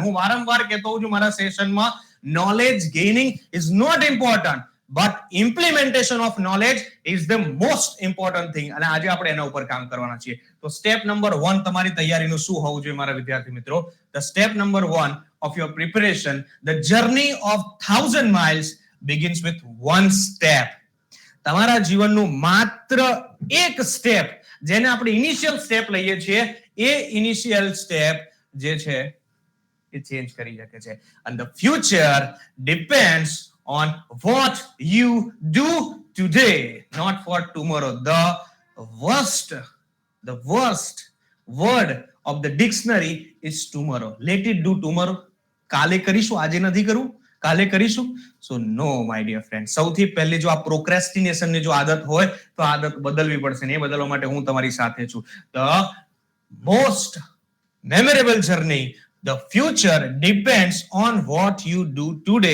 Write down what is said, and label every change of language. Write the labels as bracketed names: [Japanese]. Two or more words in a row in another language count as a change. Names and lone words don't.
[Gujarati] હું વારંવાર કહેતો હોઉં છું મારા સેશનમાં, [English] knowledge gaining is not important, but implementation of knowledge is the most important thing. [Gujarati] અને આજે આપણે એના ઉપર કામ કરવાના છીએ. તો સ્ટેપ નંબર 1 તમારી તૈયારીનું શું હોવું જોઈએ મારા વિદ્યાર્થી મિત્રો? [English] the step number 1 of your preparation, the journey of 1000 miles begins with one step. [Gujarati] તમારા જીવનનું માત્ર એક સ્ટેપ, જેને આપણે [English] initial step [Gujarati] લઈએ છીએ, એ [English] initial step [Gujarati] જે છે એ ચેન્જ કરી શકે છે. [English] and the future depends on what you do today, not for tomorrow. The worst word of the dictionary is tomorrow. Let it do tomorrow. [Gujarati] કાલે કરીશું, આજે નથી કરવું, કાલે કરીશું. [English] so no my dear friend, [Gujarati] સૌથી પહેલી જો આ પ્રોક્રેસ્ટિનેશન ની જો આદત હોય તો આદત બદલવી પડશે ને એ બદલવા માટે હું તમારી સાથે છું. [English] the most memorable journey, the future depends on what you do today.